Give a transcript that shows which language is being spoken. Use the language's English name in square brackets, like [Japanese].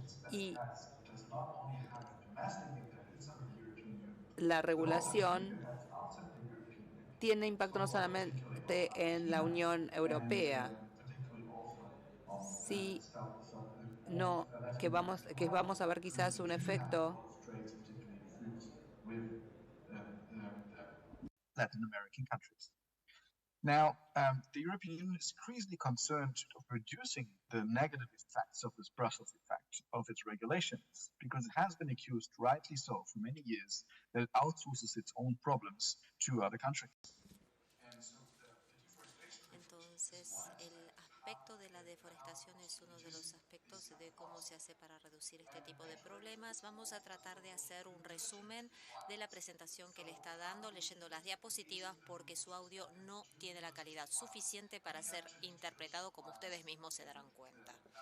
[Spanish] Y la regulación tiene impacto no solamente convierte en la Unión Europea. Sí, no, que vamos a ver quizás un efecto [English] Latin American countries. Now, the European Union is increasingly concerned of reducing the negative effects of this Brussels effect of its regulations, because it has been accused, rightly so, for many years, that it outsources its own problems to other countries. [Spanish] Entonces, el aspecto de la deforestación es uno de los aspectos de cómo se hace para reducir este tipo de problemas. Vamos a tratar de hacer un resumen de la presentación que le está dando, leyendo las diapositivas, porque su audio no tiene la calidad suficiente para ser interpretado, como ustedes mismos se darán cuenta.